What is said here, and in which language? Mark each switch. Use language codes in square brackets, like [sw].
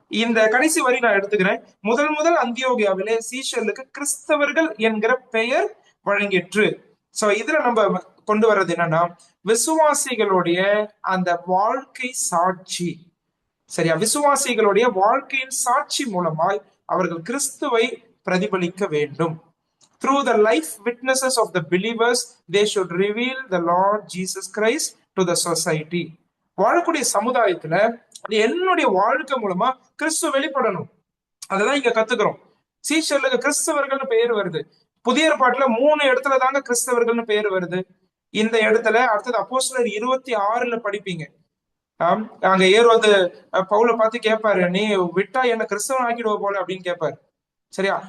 [ta] இந்த கடைசி வரி நான் எடுத்துக்கிறேன். முதல் முதல் அந்தியோகியாவிலே சீஷர்களுக்கு கிறிஸ்தவர்கள் என்கிற பெயர் வழங்கிற்று. சோ இதுல நம்ம கொண்டு வர்றது என்னன்னா, விசுவாசிகளுடைய அந்த வாழ்க்கை சாட்சி. சரியா? விசுவாசிகளுடைய வாழ்க்கையின் சாட்சி மூலமாய் அவர்கள் கிறிஸ்துவை பிரதிபலிக்க வேண்டும். [en] Through the life witnesses of the believers, they should reveal the Lord Jesus Christ to the society. [ta] வாழக்கூடிய சமுதாயத்துல என்னுடைய வாழ்க்கை மூலமா கிறிஸ்துவ வெளிப்படணும். அததான் இங்க கத்துக்கிறோம். சீஷர்களுக்கு கிறிஸ்தவர்கள்னு பெயர் வருது. புதிய ஏற்பாட்டுல 3 இடத்துல தாங்க கிறிஸ்தவர்கள்னு பெயர் வருது. இந்த இடத்துல அடுத்தது அப்போஸ்தலர் 26ல படிப்பீங்க. அங்க ஏரோது பவுல பார்த்து கேட்பாரு, நீ விட்டா என்ன கிறிஸ்தவன் ஆக்கிடுவ போல அப்படின்னு கேட்பாரு. சரியா?